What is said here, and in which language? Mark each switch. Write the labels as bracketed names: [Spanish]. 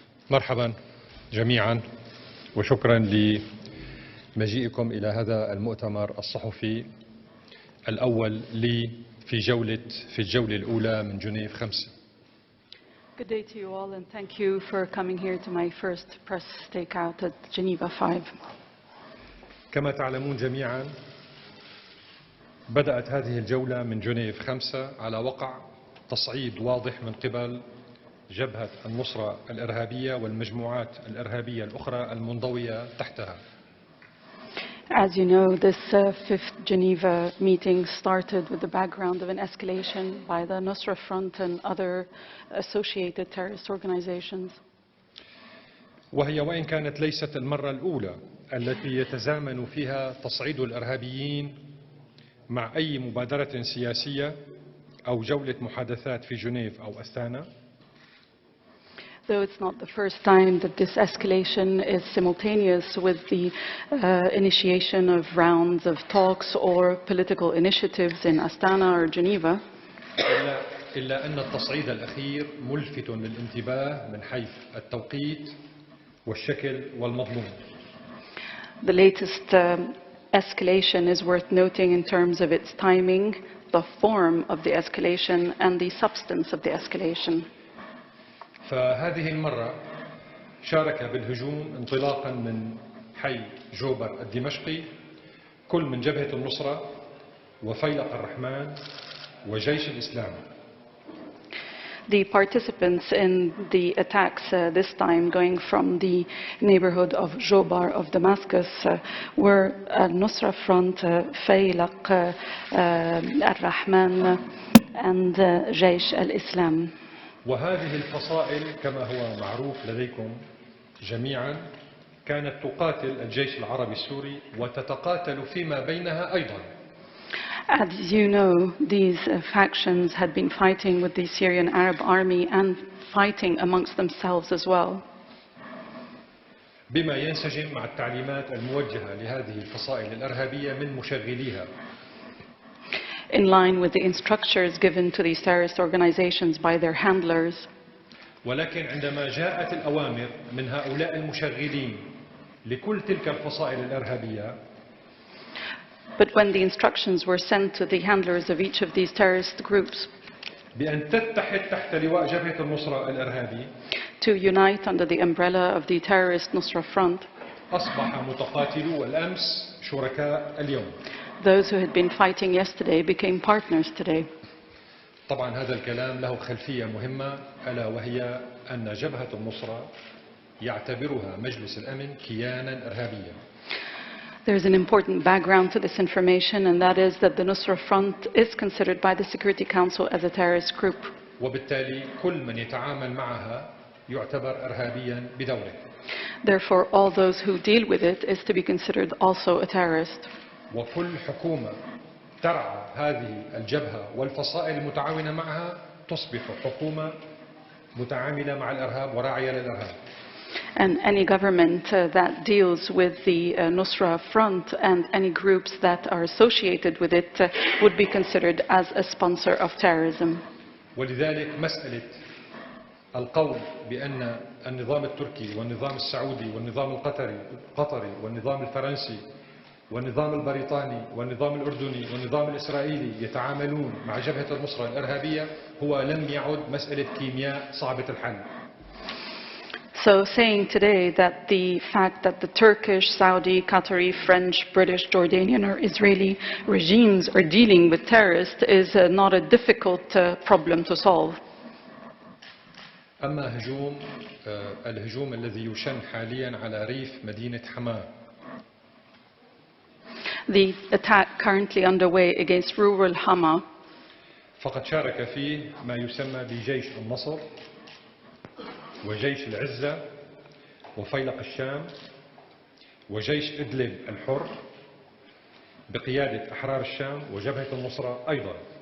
[Arabic] مرحبا جميعا، وشكرا لمجيئكم إلى هذا المؤتمر الصحفي الأول لي في الجولة الأولى من جنيف 5. [English] Good day to you all, and thank you for coming here to my first press stakeout at Geneva 5. [Arabic] كما تعلمون جميعا، بدأت هذه الجولة من جنيف 5 على وقع تصعيد واضح من قبل جبهة النصرة الإرهابية والمجموعات الإرهابية الأخرى المنضوية تحتها. [English] As you know, this fifth Geneva meeting started with the background of an escalation by the Nusra Front and other associated terrorist organizations. [Arabic] وهي وإن كانت ليست المرة الأولى التي يتزامن فيها تصعيد الإرهابيين مع أي مبادرة سياسية أو جولة محادثات في جنيف أو أستانا. [English] Though it's not the first time that this escalation is simultaneous with the initiation of rounds of talks or political initiatives in Astana or Geneva. [Arabic] إلا أن التصعيد الأخير ملفت للانتباه من حيث التوقيت والشكل والمضمون. [English] The latest escalation is worth noting in terms of its timing, the form of the escalation, and the substance of the escalation. [Arabic] فهذه المرة شارك بالهجوم انطلاقا من حي جوبر الدمشقي كل من جبهة النصرة وفيلق الرحمن وجيش الإسلام. [English] The participants in the attacks this time, going from the neighborhood of Jobar of Damascus, were Nusra Front, Faylaq, Al-Rahman, and Jaysh al-Islam. [Arabic] وهذه الفصائل كما هو معروف لديكم جميعا كانت تقاتل الجيش العربي السوري وتتقاتل فيما بينها أيضا. [English] As you know, these factions had been fighting with the Syrian Arab army and fighting amongst themselves as well. [Arabic] بما ينسجم مع التعليمات الموجهة لهذه الفصائل الإرهابية من مشغليها. [English] In line with the instructions given to these terrorist organizations by their handlers. [Arabic] ولكن عندما جاءت الأوامر من هؤلاء المشغلين لكل تلك الفصائل الإرهابية [English] But when the instructions were sent to the handlers of each of these terrorist groups [Arabic] بأن تتحد تحت لواء جبهة النصرة الإرهابي [English] to unite under the umbrella of the terrorist Nusra Front, [Arabic] أصبح متقاتلو الأمس شركاء اليوم. [English] those who had been fighting yesterday became partners today. [Arabic] طبعا هذا الكلام له خلفية مهمة ألا وهي أن جبهة النصرة يعتبرها مجلس الأمن كيانا إرهابيا. [English] There's an important background to this information, and that is that the Nusra Front is considered by the Security Council as a terrorist group. [Arabic] وبالتالي كل من يتعامل معها يعتبر إرهابيا بدوره. [English] Therefore, all those who deal with it is to be considered also a terrorist. [Arabic] وكل حكومة ترعى هذه الجبهة والفصائل المتعاونة معها تصبح حكومة متعاملة مع الإرهاب وراعية للإرهاب. [English] And any government that deals with the Nusra Front and any groups that are associated with it would be considered as a sponsor of terrorism. [Arabic] ولذلك مسألة القول بأن النظام التركي والنظام السعودي والنظام القطري والنظام الفرنسي والنظام البريطاني والنظام الأردني والنظام الإسرائيلي يتعاملون مع جبهة النصرة الإرهابية هو لم يعد مسألة كيمياء صعبة الحل. [English] So saying today that the fact that the Turkish, Saudi, Qatari, French, British, Jordanian or Israeli regimes are dealing with terrorists is not a difficult problem to solve. [Arabic] أما الهجوم الذي يشن حاليا على ريف مدينة حماة. [English] The attack currently underway against rural Hama. [Arabic] فقد شارك فيه ما يسمى بجيش النصر وجيش العزة وفيلق الشام وجيش إدلب الحر بقيادة أحرار الشام وجبهة النصرة أيضا.